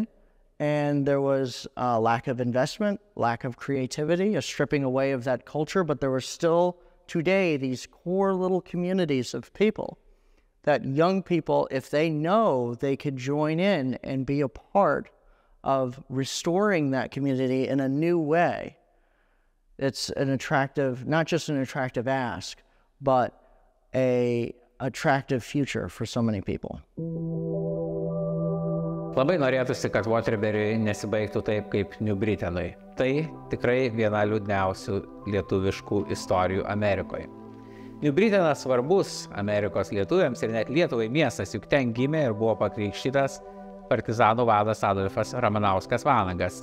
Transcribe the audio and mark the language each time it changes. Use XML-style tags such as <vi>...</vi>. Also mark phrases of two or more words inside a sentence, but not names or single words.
<en>and there was a lack of investment, lack of creativity, a stripping away of that culture, but there were still today these core little communities of people that young people, if they know they could join in and be a part of restoring that community in a new way, it's an attractive, not just an attractive ask, but an attractive future for so many people.</en> <lt>Labai norėtųsi, kad Waterbury nesibaigtų taip kaip New Britainui. Tai tikrai viena liūdniausių lietuviškų istorijų Amerikoje. New Britanas svarbus Amerikos lietuviams ir net Lietuvai miestas, juk ten gimė ir buvo pakrikštytas partizanų vadas Adolfas Ramanauskas Vanagas.</lt>